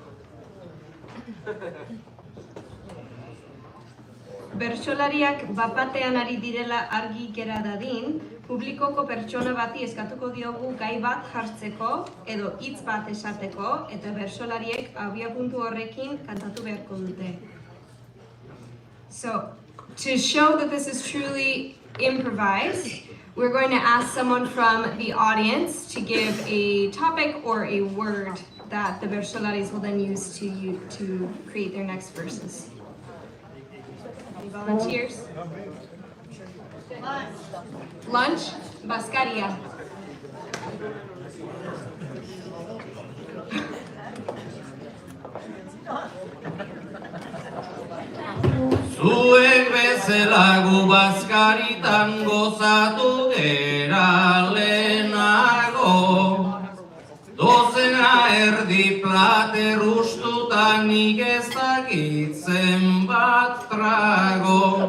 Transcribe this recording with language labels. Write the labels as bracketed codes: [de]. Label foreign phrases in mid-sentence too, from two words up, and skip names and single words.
[eu] Bertsolariak bat-batean ari direla argi gera dadin, publikoko pertsona bati eskatuko diogu gai bat jartzeko edo hitz bat esateko, eta bertsolariek abiapuntu horrekin kantatu beharko dute. [en] So, to show that this is truly improvised, we're going to ask someone from the audience to give a topic or a word that the Bersolaris will then use to create their next verses. Any volunteers? Lunch? [eu] Baskaria. Zuek bezala gu bazkaritan gozatu gera lehenago, dozena erdi plater ustutan nik ez dakitzen bat trago.